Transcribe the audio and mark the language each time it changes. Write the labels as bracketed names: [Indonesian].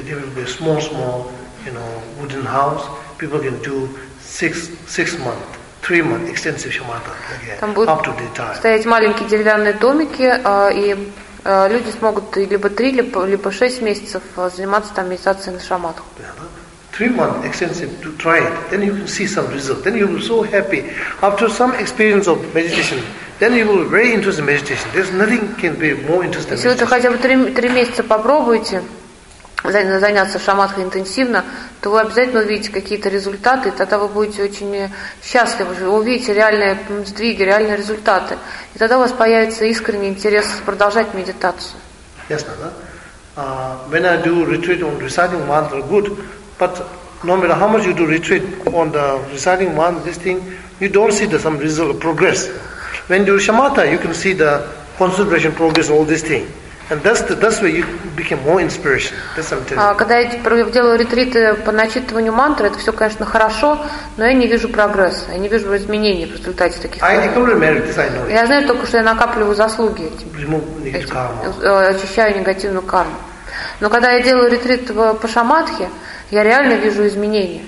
[English] There will be a small, you know, wooden house. People can do six months. 3 months extensive shamatha. [Russian] Там будут стоять маленькие деревянные домики, и люди смогут либо 3, либо 6 месяцев заниматься там медитацией на шаматах. [English] 3 months extensive to try it, then you can see some result. Then you will be so happy. After some experience of meditation, then you will be very interested in meditation. There's nothing can be more interesting. [Russian] Если вы хотя бы 3 месяца попробуете заняться шаматхой интенсивно, то вы обязательно увидите какие-то результаты, и тогда вы будете очень счастливы, увидите реальные сдвиги, реальные результаты. И тогда у вас появится искренний интерес продолжать медитацию. Ясно, да? [English] When I do retreat on reciting mantra, good, but no matter how much you do retreat on the reciting mantra, this thing, you don't see the some result of progress. When you do shamatha, you can see the concentration progress, all these things. And that's where you became more inspiration. That's what I'm telling you. [Russian] Когда я делаю ретриты по начитыванию мантры, это все, конечно, хорошо, но я не вижу прогресса, я не вижу изменений в результате таких. Я знаю только, что я накапливаю заслуги этим. Очищаю негативную карму. Но когда я делаю ретрит по шамадхи, я реально вижу изменения.